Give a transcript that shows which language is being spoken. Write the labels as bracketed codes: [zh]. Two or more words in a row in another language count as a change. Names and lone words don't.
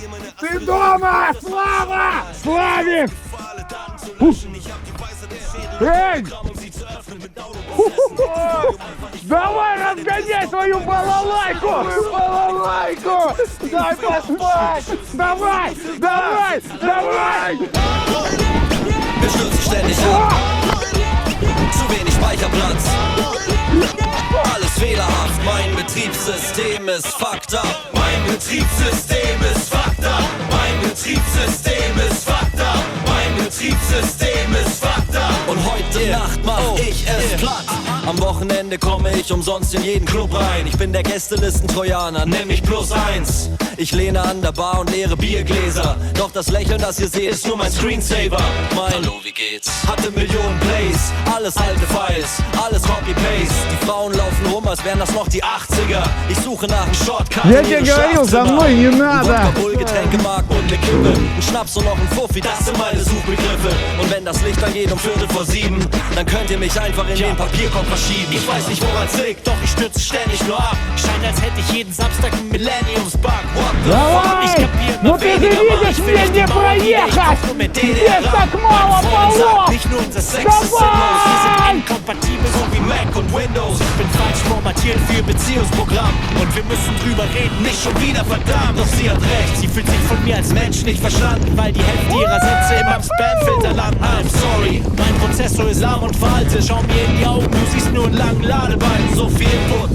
[ru] Ты дома! Слава! Славик! Эй! Давай разгоняй свою балалайку! Балалайку! Дай поспать! Давай! Давай! Давай! [de] Wir stürzen ständig ab. Zu wenig Speicherplatz. Alles fehlerhaft. Mein Betriebssystem ist [en] fucked up. [de] Mein Betriebssystem ist [en] fucked up. [de] Mein Betriebssystem ist [en] fucked up. [de] Mein Betriebssystem ist [en] fucked up. [de] Und heute Nacht mach ich es platt. Am Wochenende komme ich umsonst in jeden Club rein. Ich bin der Gästelisten-Trojaner, nenn mich +1. Ich lehne an der Bar und leere Biergläser. Doch das Lächeln, das ihr seht, ist nur mein Screensaver. Mein Hallo, wie geht's? Hatte Millionen Plays, alles alte Files, alles Copy-Paste. Die Frauen laufen rum, als wären das noch die 80er. Ich suche nach einem Shortcut. [ru] Я тебе говорил, за мной не надо. [de] Getränkemarkt und eine Kippe. Ein Schnaps und noch ein Fuffi, das sind meine Suchbegriffe. Und wenn das Licht angeht um 6:45, dann könnt ihr mich einfach in den Papierkorb verschieben. Ich weiß nicht, woran's liegt, doch ich stürze ständig nur ab. Scheint, als hätte ich jeden Samstag einen Millenniums-Bug. [ru] Давай! Ну ты же видишь, мне не проехать! Здесь так мало полос! [de] Nicht nur unser Sex ist sinnlos, wir sind inkompatibel, so wie Mac und Windows. Ich bin falsch formatiert für Beziehungsprogramm und wir müssen drüber reden, nicht schon wieder, verdammt. Doch sie hat recht, sie fühlt sich von mir als Mensch nicht verstanden, weil die Hälfte ihrer Sätze immer im Spamfilter landen. [en] I'm sorry, [de] mein Prozessor ist lahm und veraltet, schau mir in die Augen, du siehst nur einen langen Ladebalken, so viel Input.